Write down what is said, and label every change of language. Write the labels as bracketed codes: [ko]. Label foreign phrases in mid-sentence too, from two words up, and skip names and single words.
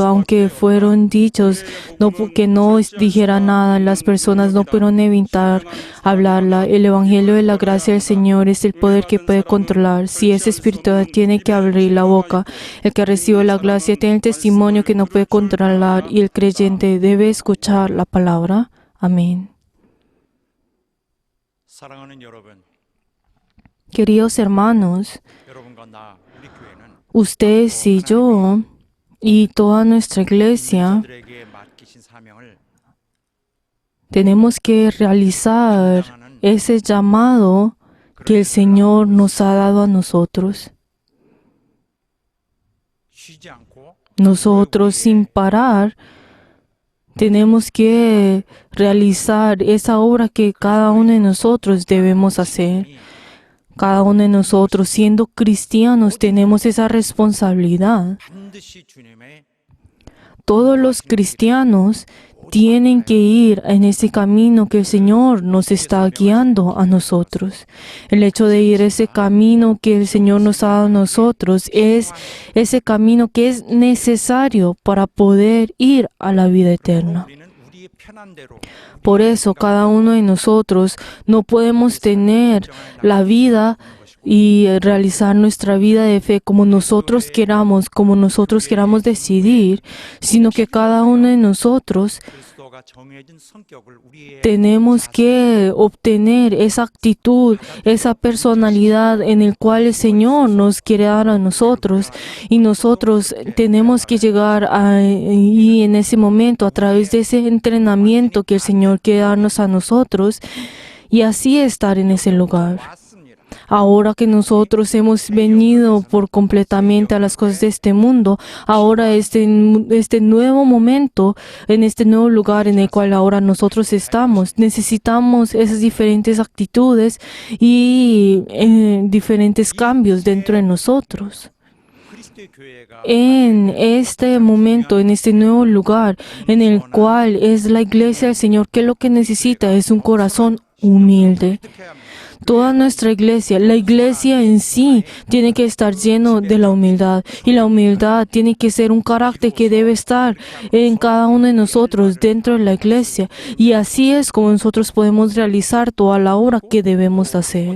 [es] Aunque fueron dichos que no dijera nada, las personas no pudieron evitar hablarla. El Evangelio de la gracia del Señor es el poder que puede controlar. Si es espiritual, tiene que abrir la boca. El que recibe la gracia tiene el testimonio que no puede controlar y el creyente debe escuchar la palabra. Amén. [ko] 사랑하는 여러분, [es] Queridos hermanos, [ko] 여러분과 나, 우리 교회는 [es] ustedes y yo y toda nuestra iglesia [ko] 들에게 맡기신 사명을 [es] tenemos que realizar ese llamado que el Señor nos ha dado a nosotros. [ko] 쉬지 않고 [es] Nosotros sin parar tenemos que realizar esa obra que cada uno de nosotros debemos hacer. Cada uno de nosotros, siendo cristianos, tenemos esa responsabilidad. [ko] 반드시 주님의 [es] Todos los cristianos tienen que ir en ese camino que el Señor nos está guiando a nosotros. El hecho de ir ese camino que el Señor nos ha dado a nosotros es ese camino que es necesario para poder ir a la vida eterna. [ko] 우리는 우리의 편한 대로 [es] Por eso cada uno de nosotros no podemos tener la vida y realizar nuestra vida de fe como nosotros queramos decidir, sino que cada uno de nosotros [ko] 그리스도가 정해진 성격을 우리의 [es] tenemos que obtener esa actitud, esa personalidad en el cual el Señor nos quiere dar a nosotros, y nosotros tenemos que llegar y en ese momento a través de ese entrenamiento que el Señor quiere darnos a nosotros y así estar en ese lugar. [ko] 왔습니다. [es] Ahora que nosotros hemos venido por completamente a las cosas de este mundo, ahora este nuevo momento, en este nuevo lugar en el cual ahora nosotros estamos, necesitamos esas diferentes actitudes y diferentes cambios dentro de nosotros. [ko] 그리스도의 교회가 [es] En este momento, en este nuevo lugar en el cual es la iglesia del Señor, ¿qué es lo que necesita? Es un corazón humilde. [ko] 어떻게 해야 합니까? [es] Toda nuestra iglesia, la iglesia en sí, tiene que estar lleno de la humildad. Y la humildad tiene que ser un carácter que debe estar en cada uno de nosotros dentro de la iglesia. Y así es como nosotros podemos realizar toda la obra que debemos hacer.